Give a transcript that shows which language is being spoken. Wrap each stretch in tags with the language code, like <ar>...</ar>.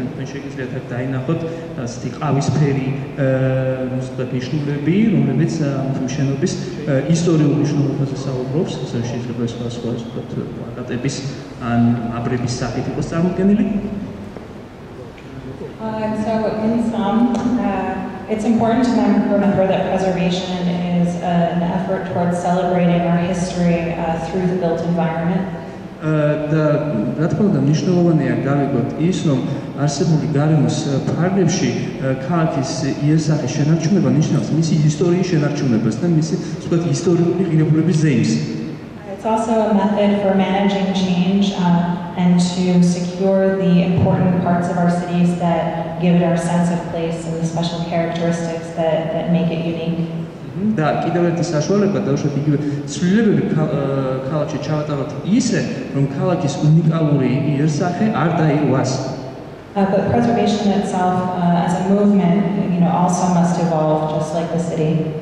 <ka>თქვენ შეგიძლიათ აქ დაინახოთ ასეთი ყავისფერი ნიშნულები, რომლებიც ამ შენობის ისტორიულ მნიშვნელობაზე საუბრობს. ასევე შეიძლება სხვა პლაკატების ან აბრების სახით იყოს წარმოდგენილი.</ka> <en>So in sum, it's important to remember that preservation is an effort towards celebrating our history through the built environment.</en> <ka>და რა თქმა უნდა მნიშვნელოვანია გავიგოთ ის, რომ არსებული გარემოს ფარგლებში ქალაქის იერსახის შენარჩუნება ნიშნავს მისი ისტორიის შენარჩუნებას და მისი ვთქვათ ისტორიული ღირებულების ზეიმს.</ka> <en>It's also a method for managing change and to secure the important parts of our cities that give it our sense of place and the special characteristics that make it unique.</en> <ka>და კიდევ ერთი საშუალება დავუშვათ იგივე ცვლილებები ქალაქში ჩავატაროთ ისე, რომ ქალაქის უნიკალური იერსახე არ დაირღვას.</ka> <en>But preservation itself as a movement, also must evolve just like the city.</en>